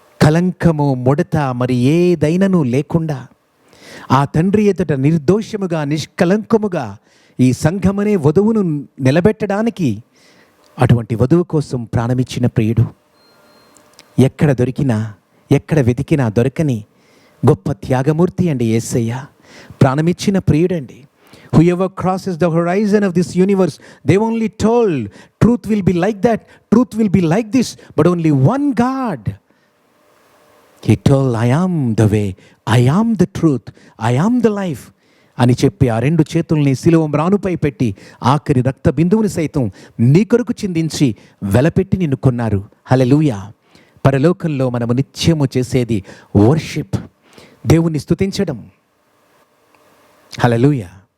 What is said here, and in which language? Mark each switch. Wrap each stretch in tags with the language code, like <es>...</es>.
<te>కలంకము ముడత మరి ఏదైనను లేకుండా ఆ తండ్రి ఎదుట నిర్దోషముగా నిష్కలంకముగా ఈ సంఘమనే వధువును నిలబెట్టడానికి అటువంటి వధువు కోసం ప్రాణమిచ్చిన ప్రియుడు. ఎక్కడ దొరికినా ఎక్కడ వెతికినా దొరకని గొప్ప త్యాగమూర్తి అండి యేసయ్య. ప్రాణమిచ్చిన ప్రియుడండి.</te> <en>Whoever crosses the horizon of this universe, they only told truth will be like that, truth will be like this, but only one God. He told, I am the way, I am the truth, I am the life</en> <te>అని చెప్పి ఆ రెండు చేతుల్ని శిలువ మ్రానుపై పెట్టి ఆఖరి రక్త బిందువుని సైతం నీ కొరకు చిందించి వెలపెట్టి నిన్ను కొన్నారు. హల్లెలూయా. పరలోకంలో మనము నిత్యము చేసేది వర్షిప్, దేవుని స్తుతించడం. హల్లెలూయా.</te>